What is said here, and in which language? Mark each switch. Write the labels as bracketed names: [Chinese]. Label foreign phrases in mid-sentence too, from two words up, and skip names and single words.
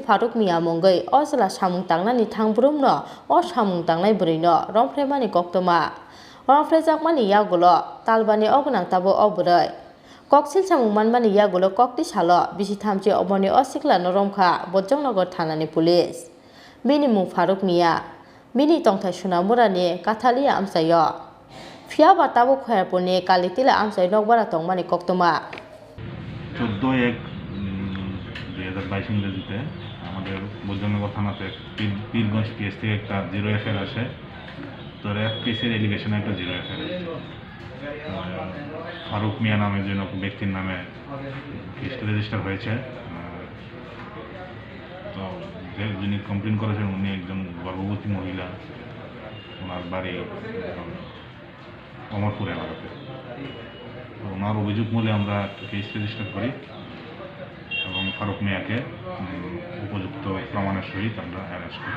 [Kok Borok] Faruk Mia Mungoi Ozla Samung Tangnani Thangbrumno O Samung Tangnai Brino Rompheremani Koktoma Rompherejakmani Yagulo Talbani Ogonang Tabo Obroi Koksilsamung Manmani Yagulo Kokti Salo Bisithamchi Omarni O Siklano Romkha Bojongnogo Thanani Police Binimung Faruk Mia Bini Tangnaino Murani Kathalia Amsayo Fiaba Tabo Khorpuni Kalitila Amsai Nogbara Tongmani Koktoma [Bangla] 14/1/2022 ইংরেজিতে আমাদের বৈদ্যনগর থানাতে পীরগঞ্জ পিএস থেকে একটা 0 এফআইআর আসে তো রেপ কেসের এলিগেশনে একটা 0 এফআইআর ফারুক মিয়া নামে যে ব্যক্তির নামে কেসটা রেজিস্টার হয়েছে তো যিনি কমপ্লেন করেছেন উনি একজন গর্ভবতী মহিলা ওনার বাড়ি অমরপুরে এলাকাতে ওনার অভিযোগ মূলে আমরা কেস রেজিস্টার করি এবং ফারুক মিয়াকে উপযুক্ত প্রমাণের সহিত আমরা অ্যারেস্ট করি